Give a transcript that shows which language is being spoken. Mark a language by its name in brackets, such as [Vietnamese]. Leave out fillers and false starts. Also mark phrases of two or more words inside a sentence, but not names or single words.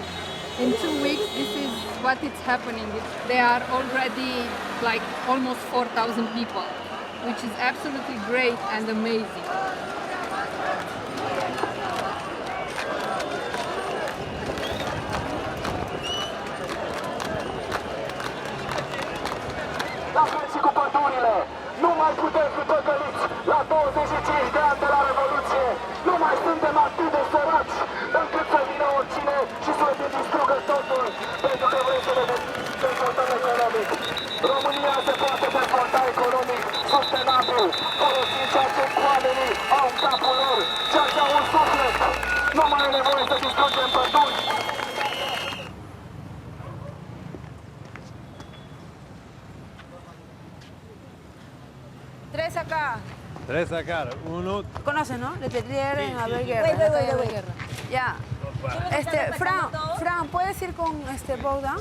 [English] In 2 weeks, this is what is happening. There are already like almost 4,000 people, which is absolutely great and amazing. [Romanian] Nu mai putem fi păcăliți la 25 de ani de la Revoluție. Nu mai suntem atât de săraci încât să vină oricine și să ne distrugă totul pentru că vrem să ne dezvoltăm economic. România se poate dezvolta economic sustenabil, folosind ceea ce oamenii au în capul lor, ceea ce au în suflet. Nu mai e nevoie să distrugem păduri. [Spanish] Tres acá. 3 acá, 1. ¿Conoces, no? Letelier en Haber Guerra. Guerra. Ya. Fran, ¿puedes ir con Bogdan?